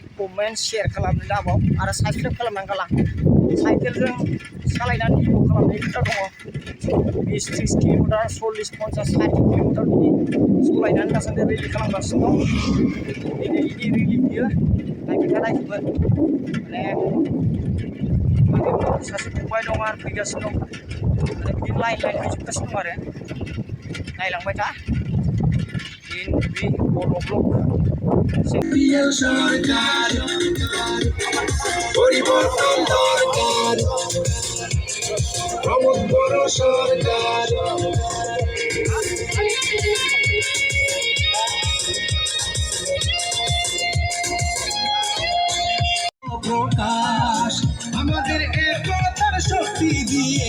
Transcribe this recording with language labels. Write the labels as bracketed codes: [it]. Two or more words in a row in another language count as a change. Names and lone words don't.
[en] comment share [brx] खालामनो दाबाव आरो साबस्क्राइब खालामनानै गालां साइकेलजों सालायनानै भिडिअ खालामनाय खोथा दङ 20-30 किल'मिटार 40-50-60 किल'मिटार बिदि सालायनानै दासान्दि रेलि खालामगासिनो दं दिनै इदि रेलि बियो नायबाय था नायजोबो माने आंनि सासे फंबाय दं आरो फैगासिनो दं आरो बिदिनो लाइन फैजोबगासिनो दं आरो नायलांबाय था एनबी बर' ब्लक [bn] সরকার পরিবর্তন দরকার প্রমোদ বড় সরকার প্রকাশ আমাদের একতার শক্তি দিয়ে